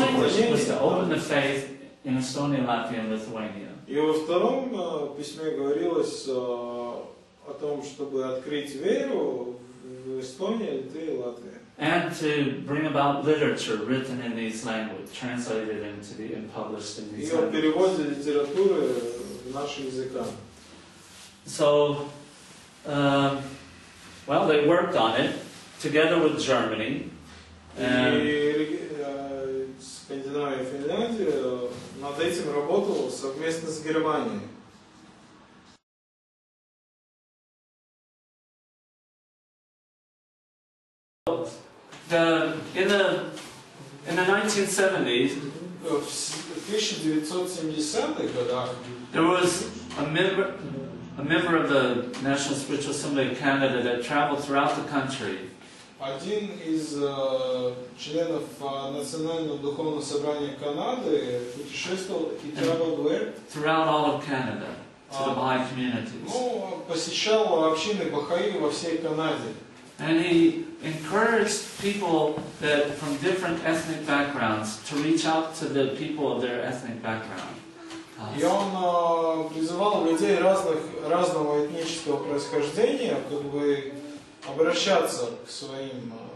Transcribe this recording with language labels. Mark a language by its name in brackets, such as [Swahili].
[English] was to open the faith in Estonia, Latvia, and Lithuania. [Russian] И во втором письме говорилось о том, чтобы открыть веру в Эстонии, Литве и Латвии. [English] And to bring about literature written in these languages, translated into and published in these [Russian] И о [English] languages. [Russian] переводе литературы в наши языка. [English] So, well, they worked on it together with Germany. [Russian] И Скандинавия и Финляндия над этим работала совместно с Германией. [English] In the 1970s, [Russian] В 1970-х годах [English] there was a member of the National Spiritual Assembly of Canada that traveled throughout the country. [Russian] один из членов Национального духовного собрания Канады путешествовал [English] throughout all of Canada to the Baha'i communities. [Russian] Ну, посещал общины Бахаи во всей Канаде. [English] And he encouraged people that from different ethnic backgrounds to reach out to the people of their ethnic background. [Russian] И он призывал людей разного этнического происхождения, как бы обращаться к своим.